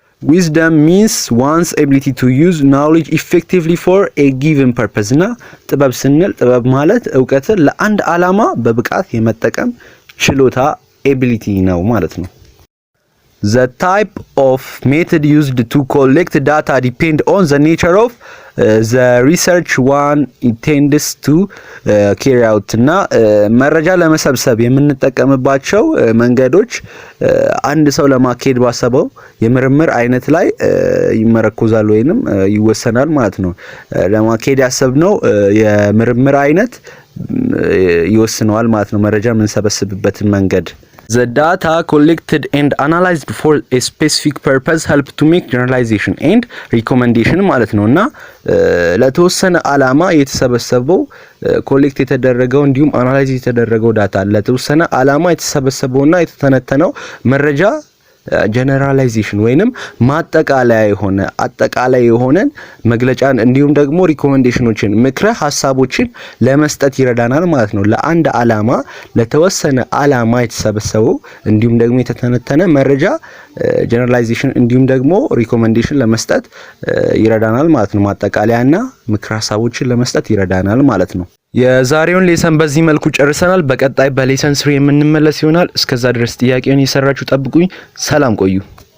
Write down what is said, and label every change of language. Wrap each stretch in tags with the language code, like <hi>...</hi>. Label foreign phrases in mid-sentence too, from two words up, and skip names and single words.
<en>wisdom means one's ability to use knowledge effectively for a given purpose</en> <am>እና ጥበብ ስንል ጥበብ ማለት ዕውቀትን ለአንድ ዓላማ በብቃት የመጠቀም ችሎታ ability ነው ማለት</am> <en>ነው። The type of method used to collect data depend on the nature of the research one intends to carry</en> <am>out እና መረጃ ለመሰብሰብ የምንጠቀምባቸው መንገዶች አንድ ሰው ለማካሄድ ባሰበው የምርምር አይነት ላይ ይመረኮዛል ወይንም ይወሰናል ማለት ነው። ለማካሄድ ያሰብነው የምርምር አይነት ይወስነዋል ማለት ነው መረጃ የምንሰበስብበትን መንገድ።</am> <en>The data collected and analyzed for a specific purpose help to make generalization and recommendation</en> <am>ማለት ነውና ለተወሰነ ዓላማ የተሰበሰበው ኮሌክት የተደረገው እንዲሁም አናላይዝ የተደረገው ዳታ ለተወሰነ ዓላማ የተሰበሰበውና የተተነተነው መረጃ ጀነራላይዜሽን ወይንም አጠቃላይ የሆነን መግለጫን እንዲሁም ደግሞ ሪኮሜንዴሽኖችን ምክረ ሐሳቦችን ለመስጠት ይረዳናል ማለት ነው። ለአንድ ዓላማ ለተወሰነ ዓላማ የተሰበሰበው እንዲሁም ደግሞ የተተነተነ መረጃ ጀነራላይዜሽን እንዲሁም ደግሞ ሪኮሜንዴሽን ለመስጠት ይረዳናል ማለት ነው። ማጠቃለያና ምክረ ሐሳቦችን ለመስጠት ይረዳናል ማለት ነው። የዛሬውን ሌሰን በዚህ መልኩ ጨርሰናል። በቀጣይ በሌሰን 3 የምንመለስ ይሆናል። እስከዛ ድረስ ጥያቄውን እየሰራችሁ ጠብቁኝ። ሰላም ቆዩ።</am>